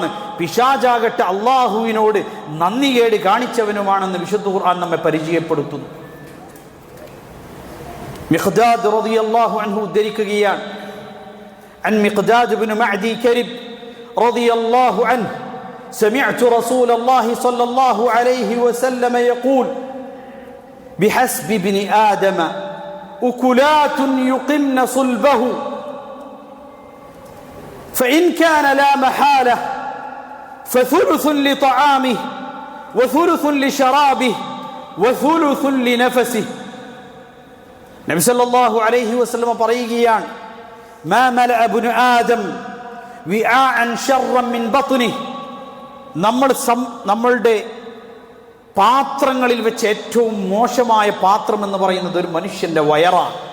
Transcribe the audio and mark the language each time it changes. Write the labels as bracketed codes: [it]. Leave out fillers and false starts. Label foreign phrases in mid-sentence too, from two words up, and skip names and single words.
[ml] പിശാചാകട്ടെ അള്ളാഹുവിനോട് നന്ദികേട് കാണിച്ചവനുമാണെന്ന് വിശുദ്ധ ഖുർആൻ നമ്മെ പരിചയപ്പെടുത്തുന്നു. [ar] മിഖ്ദാദ് رضي الله عنه ഉദ്ധരിക്കുകയാണ്, عن المقداد بن معدي كرب رضي الله عنه سمعت رسول الله صلى الله عليه وسلم يقول بحسب ابن آدم أكلات يقمن صلبه فإن كان لا محالة فثلث لطعامه وثلث لشرابه وثلث لنفسه. [ml] നബി [ar] صلى الله عليه وسلم [ml] പറയുകയാണ്, [ar] ما ملأ ابن آدم وعاء شرا من بطنه. [ml] നമ്മളുടെ പാത്രങ്ങളിൽ വെച്ച് ഏറ്റവും മോശമായ പാത്രം എന്ന് പറയുന്നത് ഒരു മനുഷ്യന്റെ വയറാണ്.